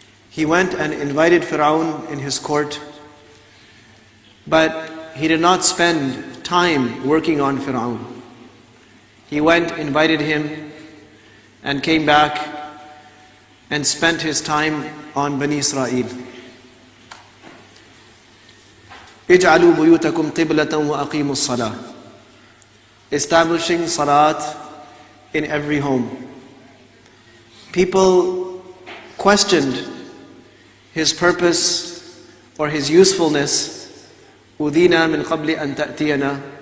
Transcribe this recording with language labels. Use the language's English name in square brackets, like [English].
[English] He went and invited Fir'aun in his court, but he did not spend time working on Fir'aun. He went, invited him, and came back and spent his time on Bani Israel. [Arabic] اجعلوا بيوتكم قبلة وأقيموا الصلاة. [English] Establishing salat in every home. People questioned his purpose or his usefulness. [Arabic] أُذِينَا مِنْ قَبْلِ أَن تَأْتِيَنَا.